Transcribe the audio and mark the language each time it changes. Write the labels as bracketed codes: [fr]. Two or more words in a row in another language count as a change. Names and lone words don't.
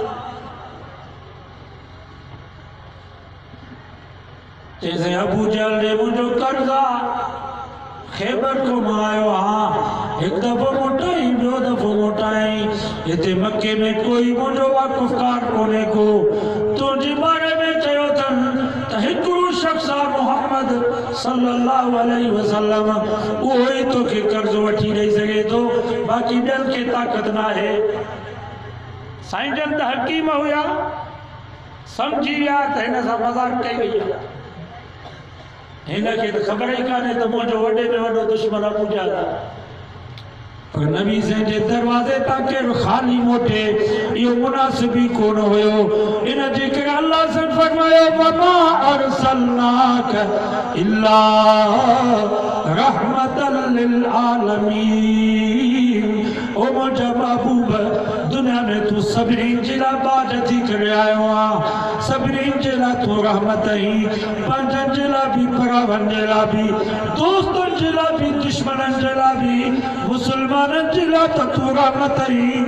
[sd] चईं अबू जहल ॾे मुंहिंजो कर्ज़ आहे, ख़ैबर को मां आयो आहियां, हिकु दफ़ो मोटाई ॿियो दफ़ो मोटाई, हिते मके में कोई मुंहिंजो वाक़ुफ़कार कोन्हे को। तुंहिंजे बारे में चयो अथनि त हिकिड़ो शख़्स आहे मुहम्मद [ar] صلى الله عليه وسلم, [sd] उहो ई तोखे कर्ज़ वठी ॾेई सघे थो, बाक़ी ॿियनि खे ताक़त न आहे। साईं जन त हकीम हुया, सम्झी विया त हिन सां मज़ाक कई वई आहे। हिन खे त ख़बर ई कान्हे त मुंहिंजो वॾे में वॾो दुश्मन अबू जहल आहे। पर नबी साईं जे दरवाज़े तां केरु ख़ाली मोटे, इहो मुनासिब ई कोन हुयो। इन जे करे अल्लाह सां फरमायो [ar] وما أرسلناك إلا رحمة للعالمين. [sd] ओ मुंहिंजा महबूब, दुनिया में तू सभिनी जे लाइ बाज थी करे आयो आहे, सभिनी जे लाइ तू रहमत आई, पंहिंजनि जे लाइ बि, परावनि जे लाइ बि, दोस्तनि जे लाइ बि, दुश्मननि जे लाइ बि, मुसलमाननि जे लाइ त तू रहमत आई।